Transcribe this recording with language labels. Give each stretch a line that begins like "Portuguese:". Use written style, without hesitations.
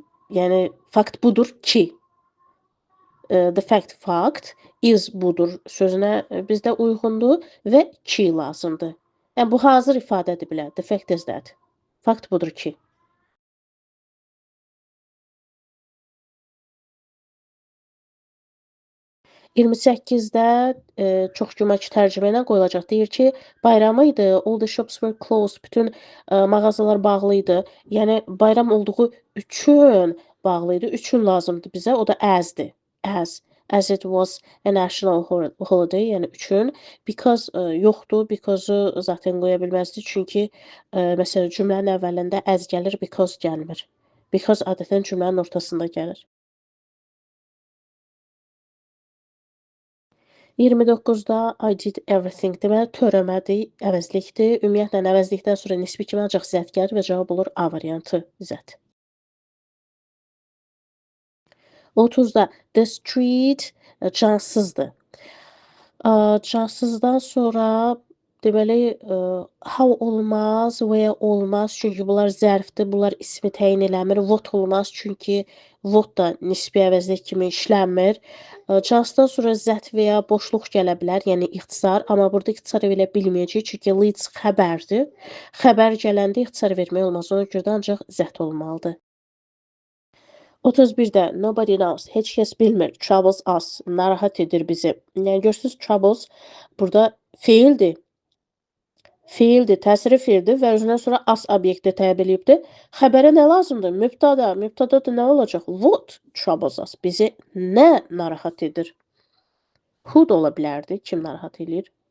Azerbaijani: Yəni fakt budur ki.
English: The fact is
Azerbaijani: budur sözünə bizdə uyğundur və ki lazımdır. Yəni bu hazır ifadədir belə.
English: The fact is that.
Azerbaijani: Fakt budur ki. 28-də çox güməki tərcümə ilə qoyulacaq. Deyir ki, bayramı idi,
English: all the shops were closed,
Azerbaijani: bütün mağazalar bağlı idi. Yəni bayram olduğu üçün bağlı idi. Üçün lazımdır bizə, o da as-dir.
English: As it was a national holiday,
Azerbaijani: yəni üçün. Because yoxdur, because-u zaten qoya bilməzdi. Çünki məsələn cümlənin əvvəlində as gəlir, because gəlmir. Because adətən cümlənin ortasında gəlir. 29-da
English: I did everything.
Azerbaijani: Deməli, törəmədir, əvəzlikdir. Ümumiyyətlə, əvəzlikdən sonra nisbi kimi ancaq zət gəlir və cavab olur A variantı zət. 30-da the street cansızdır. Cansızdan sonra deməli, how olmaz, where olmaz, çünki bunlar zərfdir, bunlar ismi təyin eləmir. What olmaz, çünki what da nisbi əvəzlik kimi işlənmir. Cansızdan sonra zət və ya boşluq gələ bilər, yəni ixtisar. Amma burada ixtisar verə bilməyəcək, çünki leads xəbərdir. Xəbər gələndə ixtisar vermək olmaz, ona görə də ancaq zət olmalıdır. 31-də
English: nobody knows,
Azerbaijani: heç kəs bilmir,
English: troubles us,
Azerbaijani: narahat edir bizi. Yəni görürsüz, troubles burada feildir. Feildir, təsiri feildir və özündən sonra as obyekti təyin edibdir. Xəbərə nə lazımdır? Mübtada. Mübtada da nə olacaq?
English: What troubles us?
Azerbaijani: Bizi nə narahat edir? Who da ola bilərdi, kim narahat edir?